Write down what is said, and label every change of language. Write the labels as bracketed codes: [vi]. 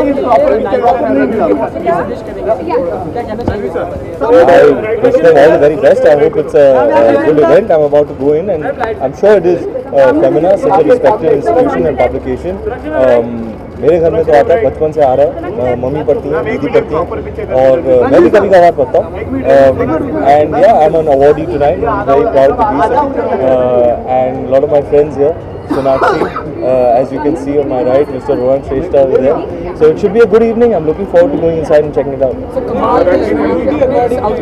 [hi] Wish करेंगे क्या कहना चाहिए sir? [en] I wish them all the very best. I hope it's a good event. I'm about to go in, and I'm sure it is. Femina, such a respected institution and publication. [hi] मेरे घर में तो आता है, बचपन से आ रहा है, मम्मी पढ़ती हैं, दीदी पढ़ती हैं, और मैं भी कभी कभार पढ़ता हूँ. [en] And yeah I am an awardee tonight. I am very proud to be so. And lot of my friends here. Sonakshi, as you can see on my right, Mr. Rohan Shrestha is there. So it should be a good evening. I'm looking forward to going inside and checking it out.